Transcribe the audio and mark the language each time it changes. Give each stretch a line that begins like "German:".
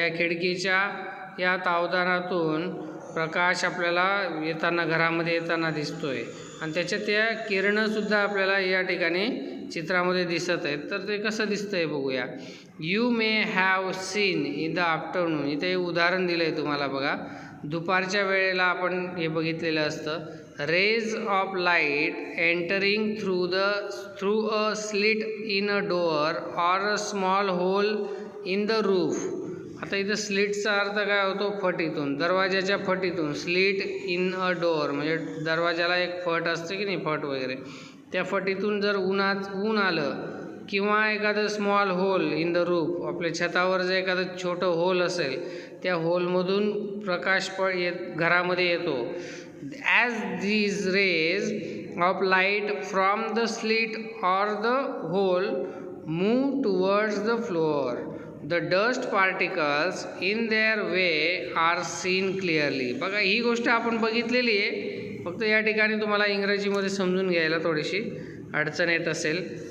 Marathi: या खिडकीच्या या तावदानातून प्रकाश आपल्याला येताना, घरामध्ये येताना दिसतोय, आणि त्याच्या त्या किरणंसुद्धा आपल्याला या ठिकाणी चित्रामध्ये दिसत आहेत. तर ते कसं दिसतंय बघूया.
English: You may have seen in the afternoon.
Marathi: इथे उदाहरण दिलं आहे तुम्हाला बघा. दुपारच्या वेळेला आपण हे बघितलेलं असतं.
English: Rays of light entering through a slit in a door or a small hole in the roof.
Marathi: आता इथं स्लिटचा अर्थ काय होतो, फटीतून, दरवाजाच्या फटीतून.
English: slit in a door
Marathi: म्हणजे दरवाजाला एक फट असते की नाही, फट वगैरे, त्या फटीतून जर ऊन आलं, किंवा एखादं
English: small hole in the roof,
Marathi: आपल्या छतावर जर एखादं छोटं होल असेल, त्या होलमधून प्रकाश घरामध्ये येतो.
English: As these rays of light from the slit or the hole move towards the floor, the dust particles in their way are seen clearly.
Marathi: बघा, ही गोष्ट आपण बघितलेली आहे, फक्त या ठिकाणी तुम्हाला इंग्रजीमध्ये समजून घ्यायला थोडीशी अडचण येत असेल.